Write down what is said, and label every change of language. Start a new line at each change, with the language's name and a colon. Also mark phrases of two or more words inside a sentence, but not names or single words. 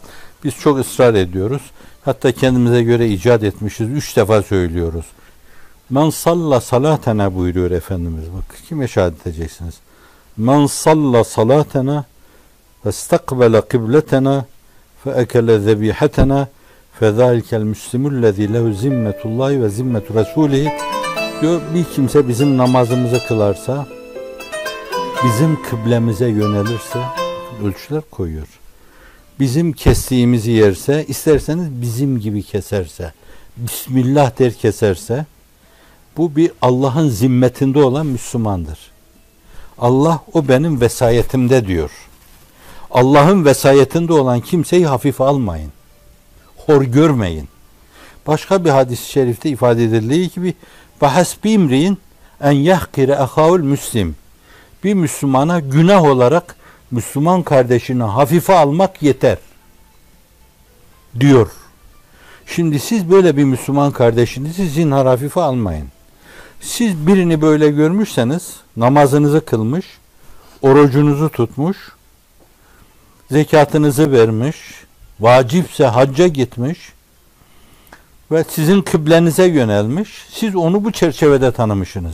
Turkish: Biz çok ısrar ediyoruz. Hatta kendimize göre icat etmişiz. 3 defa söylüyoruz.
Arabic: مَن صَلَّى صَلَاتَنَا
Turkish: buyuruyor Efendimiz. Bak kime şehadet edeceksiniz?
Arabic: مَن صَلَّى صَلَاتَنَا وَاسْتَقْبَلَ قِبْلَتَنَا فَاَكَلَ ذَب۪يحَتَنَا فَذَٰلِكَ الْمُسْلِمُ الَّذ۪ي لَهُ زِمَّةُ اللّٰهِ وَزِمَّةُ رَسُولِهِ
Turkish: diyor, bir kimse bizim namazımızı kılarsa, bizim kıblemize yönelirse, ölçüler koyuyor. Bizim kestiğimizi yerse, isterseniz bizim gibi keserse, Bismillah der keserse, bu bir Allah'ın zimmetinde olan Müslümandır. Allah o benim vesayetimde diyor. Allah'ın vesayetinde olan kimseyi hafife almayın. Hor görmeyin. Başka bir hadis-i şerifte ifade edildiği gibi
Arabic: وَحَسْبِ اِمْرِينَ اَنْ يَحْقِرَ اَخَاهُ الْمُسْلِمِ
Turkish: bir Müslümana günah olarak Müslüman kardeşini hafife almak yeter diyor. Şimdi siz böyle bir Müslüman kardeşinizi zinhar hafife almayın. Siz birini böyle görmüşseniz, namazınızı kılmış, orucunuzu tutmuş, zekatınızı vermiş, vacipse hacca gitmiş ve sizin kıblenize yönelmiş, siz onu bu çerçevede tanımışsınız.